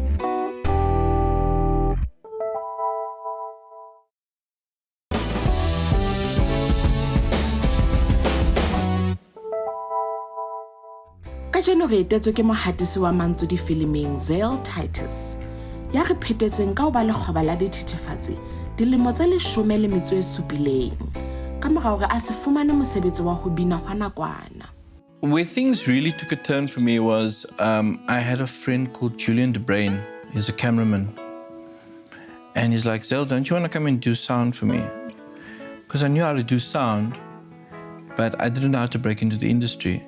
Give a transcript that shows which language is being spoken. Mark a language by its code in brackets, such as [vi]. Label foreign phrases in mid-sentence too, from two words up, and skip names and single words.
[st] Kajeno re etetswe ke mohatisi wa mantswe difilimeng Zale Titus, ya re phetetseng ka ho ba lekgoba la dithethefatsi dilemo tse 17 ka mora hore a se fumane mosebetsi wa ho bina hwa nakwana. [en] Where things really took a turn for me was I had a friend called Julian de Brain. He's a cameraman. And he's like, Zale, don't you want to come and do sound for me? Because I knew how to do sound, but I didn't know how to break into the industry.